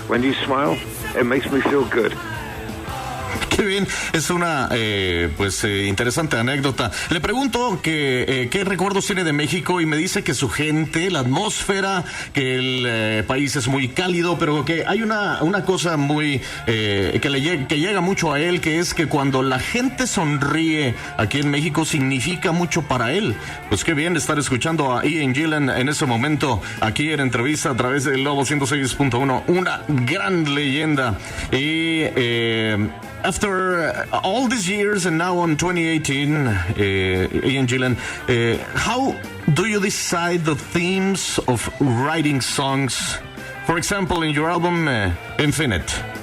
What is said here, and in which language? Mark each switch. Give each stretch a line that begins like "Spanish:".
English: When you smile, it makes me feel good.
Spanish: Qué bien, es una interesante anécdota. Le pregunto qué recuerdos tiene de México y me dice que su gente, la atmósfera, que el país es muy cálido, pero que hay una cosa muy que llega mucho a él, que es que cuando la gente sonríe aquí en México significa mucho para él. Pues qué bien estar escuchando a Ian Gillan en ese momento aquí en Entrevista a través del Lobo 106.1, una gran leyenda.
English: Y after all these years and now on 2018, Ian Gillan, how do you decide the themes of writing songs? For example, in your album, Infinite.